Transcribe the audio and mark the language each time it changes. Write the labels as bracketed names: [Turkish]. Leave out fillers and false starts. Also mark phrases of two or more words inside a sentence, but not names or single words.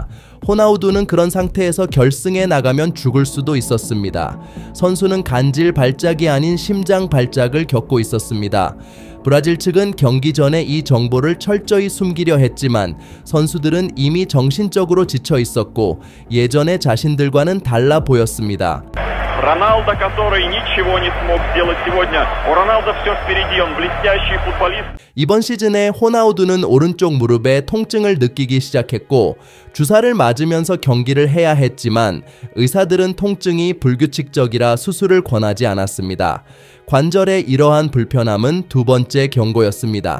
[Korean] 호나우두는 그런 상태에서 결승에 나가면 죽을 수도 있었습니다. 선수는 간질 발작이 아닌 심장 발작을 겪고 있었습니다. 브라질 측은 경기 전에 이 정보를 철저히 숨기려 했지만 선수들은 이미 정신적으로 지쳐 있었고 예전의 자신들과는 달라 보였습니다. [Russian] Роналдо, который ничего не смог сделать сегодня. У Роналдо все впереди, он блестящий футболист. [Korean] 이번 시즌에 호나우두는 오른쪽 무릎에 통증을 느끼기 시작했고 주사를 맞으면서 경기를 해야 했지만 의사들은 통증이 불규칙적이라 수술을 권하지 않았습니다. 관절의 이러한 불편함은 두 번째 경고였습니다.